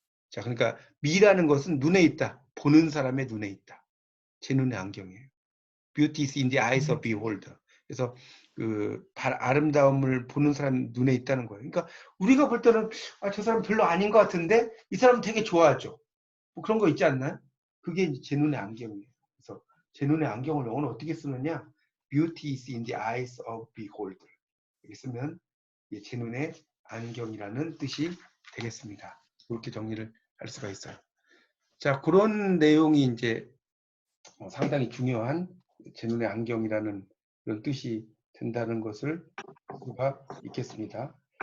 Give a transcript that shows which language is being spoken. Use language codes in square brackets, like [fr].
[ko] 자, 그러니까 미라는 것은 눈에 있다. 보는 사람의 눈에 있다. 제 눈의 안경이에요. [en] Beauty is in the eyes of beholder. [ko] 그래서 그 아름다움을 보는 사람 눈에 있다는 거예요. 그러니까 우리가 볼 때는 아, 저 사람 별로 아닌 것 같은데 이 사람 되게 좋아하죠. 뭐 그런 거 있지 않나요? 그게 이제 제 눈의 안경이에요. 그래서 제 눈의 안경을 영어로 어떻게 쓰느냐? [en] Beauty is in the eyes of beholder. [ko] 이렇게 쓰면 제 눈의 안경이라는 뜻이 되겠습니다. 이렇게 정리를 할 수가 있어요. 자, 그런 내용이 이제 상당히 중요한 제 눈의 안경이라는 그런 뜻이 된다는 것을 알 수가 있겠습니다.